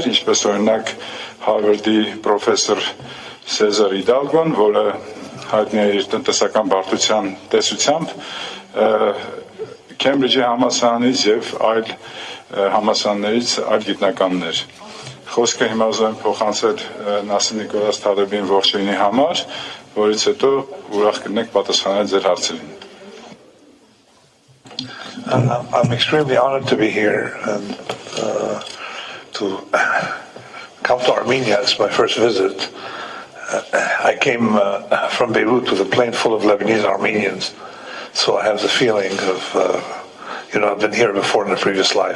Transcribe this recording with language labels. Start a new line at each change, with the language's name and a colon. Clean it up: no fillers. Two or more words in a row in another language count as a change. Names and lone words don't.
Armenian: ինչպես օրինակ Հարվարդի պրոֆեսոր Սեզար Իդալգոն, որը հայտնի է իր տնտեսական բարդության տեսությամբ, Քեմբրիջի համալսարանից եւ այլ համալսարաններից այլ գիտնականներ։ Խոսքը հիմա ուզում եմ փոխանցել Նասիմ Թալեբին ողջույնի համար, որից հետո ուրախ կլինենք պատասխանել ձեր հարցերին։
English: I'm extremely honored to be here and to come to Armenia. It's my first visit. I came from Beirut with a plane full of Lebanese Armenians, so I have the feeling of, I've been here before in a previous life.